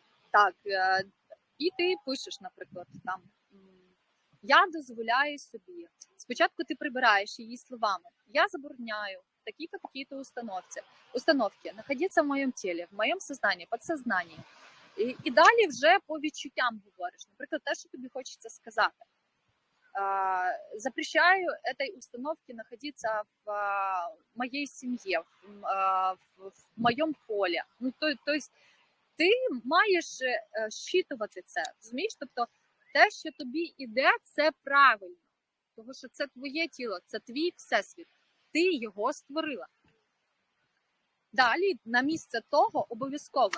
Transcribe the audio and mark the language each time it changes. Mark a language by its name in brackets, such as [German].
[Ukrainian] Так, і ти пишеш, наприклад, там, я дозволяю собі. Спочатку ти прибираєш її словами. Я забороняю такі-то установки находиться в моєму тілі, в моєму сознанні, підсознанні. І далі вже по відчуттям говориш. Наприклад, те, що тобі хочеться сказати. [Russian] Запрещаю этой установке находиться в моей семье, [Ukrainian] в моєму полі. Ну, [Russian] то есть [Ukrainian] ти маєш щитувати це, розумієш? Тобто те, що тобі іде, це правильно. Тому що це твоє тіло, це твій всесвіт. Ти його створила. Далі, на місце того, обов'язково.